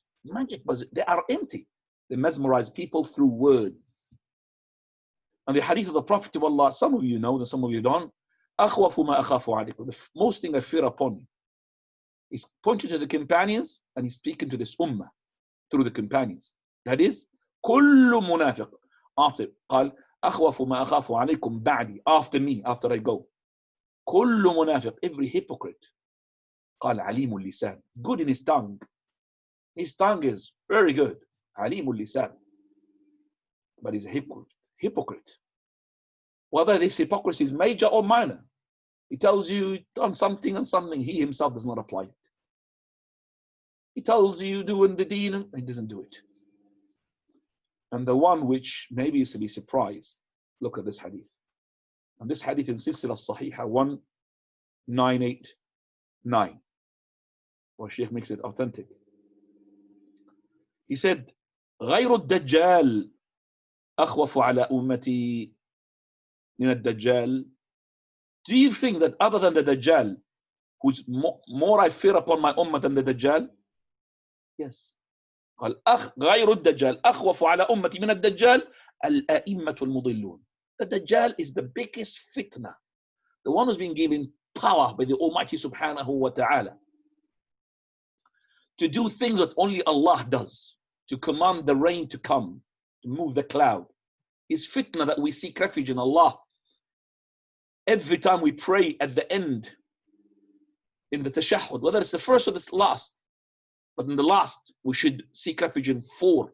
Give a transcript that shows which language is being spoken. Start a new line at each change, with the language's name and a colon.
English: magic, but they are empty. They mesmerize people through words. And the hadith of the Prophet of Allah, some of you know, and some of you don't.
Arabic: أَخْوَفُ مَا أَخَافُ عَلَيْكُمْ.
English: The most thing I fear upon you. He's pointing to the companions and he's speaking to this ummah through the companions. That is,
Arabic: كُلُّ مُنَافِقٍ.
English: After,
Arabic: قال أَخْوَفُ مَا أَخَافُ عَلَيْكُمْ بَعْدِي.
English: After me, after I go.
Arabic: كُلُّ مُنَافِقٍ.
English: Every hypocrite.
Arabic: قال عليم اللسان.
English: Good in his tongue. His tongue is very good.
Arabic: عليم اللسان.
English: But he's a hypocrite. Whether this hypocrisy is major or minor, he tells you on something and something he himself does not apply it. He tells you doing the deen and he doesn't do it. And the one which maybe is to be surprised, look at this hadith. And this hadith in Silsila Sahiha 1989. Well, Shaykh makes it authentic. He said,
Arabic: غير الدجال أخوف على أمتي من الدجال.
English: Do you think that other than the Dajjal, who's more I fear upon my ummah than the Dajjal? Yes.
Arabic: قال غير الدجال أخوف على أمتي من الدجال الأئمة المضلون.
English: The Dajjal is the biggest fitna, the one who's been given power by the Almighty Subhanahu wa Ta'ala to do things that only Allah does, to command the rain to come, to move the cloud. Is fitna that we seek refuge in Allah. Every time we pray at the end in the tashahhud, whether it's the first or the last, but in the last we should seek refuge in 4.